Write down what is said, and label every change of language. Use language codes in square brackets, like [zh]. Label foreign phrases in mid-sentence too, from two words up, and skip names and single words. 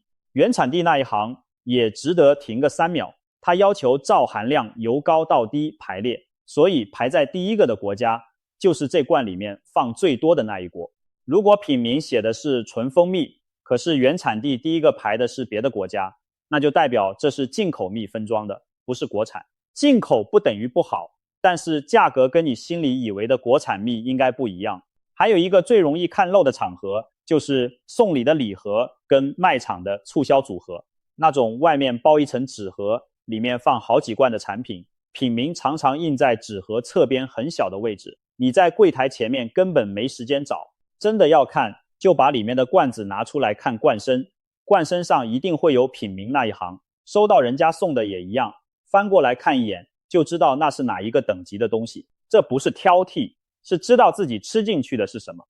[zh] 原產地那一行也值得停個3秒，它要求照含量由高到低排列，所以排在第一個的國家就是這罐裡面放最多的那一國。如果品名寫的是純蜂蜜，可是原產地第一個排的是別的國家，那就代表這是进口蜜分裝的，不是國產。进口不等於不好，但是價格跟你心裡以為的国產蜜應該不一樣。還有一個最容易看漏的場合，就是送禮的禮盒跟賣場的促銷組合，那種外面包一層紙盒，裡面放好幾罐的產品，品名常常印在紙盒側邊很小的位置，你在櫃檯前面根本沒時間找。真的要看，就把裡面的罐子拿出來看罐身，罐身上一定會有品名那一行，收到人家送的也一樣，翻過來看一眼就知道那是哪一個等級的東西。這不是挑剔，是知道自己吃進去的是什麼。